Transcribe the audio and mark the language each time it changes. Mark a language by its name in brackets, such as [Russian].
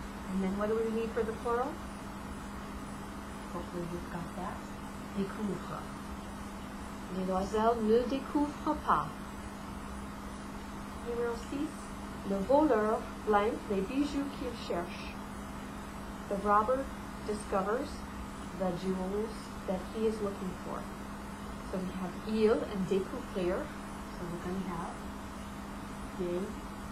[English] And then what do we need for the plural? Hopefully you've got that. [French] Découvre. Les Loiselles ne découvrent pas. Numéro 6. Le voleur blank les bijoux qu'il cherche. [English] The robber discovers the jewels that he is looking for. So we have il and découvrir. So we're going to have découvrir.